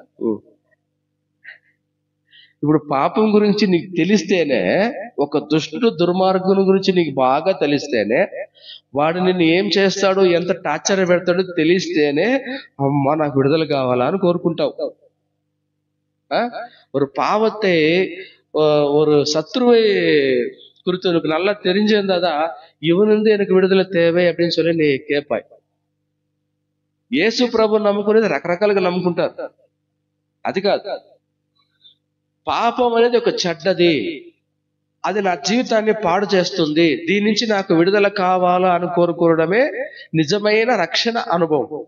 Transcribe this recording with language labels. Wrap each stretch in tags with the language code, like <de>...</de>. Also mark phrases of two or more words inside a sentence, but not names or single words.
<te>ఇప్పుడు పాపం గురించి నీకు తెలిస్తేనే, ఒక దుష్టుడు దుర్మార్గుని గురించి నీకు బాగా తెలిస్తేనే, వాడు నిన్ను ఏం చేస్తాడు, ఎంత టార్చర్ పెడతాడో తెలిస్తేనే అమ్మా నాకు విడుదల కావాలా అని కోరుకుంటావు.</te> <ta>ஒரு பாவத்தை ஒரு சத்ருவை குறித்து உனக்கு நல்லா தெரிஞ்சிருந்தாதா இவனிருந்து எனக்கு விடுதலை தேவை அப்படின்னு சொல்லி நீ கேட்பாய்.</ta> <te>యేసు ప్రభు నమ్ముకునేది రకరకాలుగా నమ్ముకుంటారు. అది కాదు. పాపం అనేది ఒక చెడ్డది, అది నా జీవితాన్ని పాడు చేస్తుంది, దీని నుంచి నాకు విడుదల కావాలా అని కోరుకోవడమే నిజమైన రక్షణ అనుభవం.</te>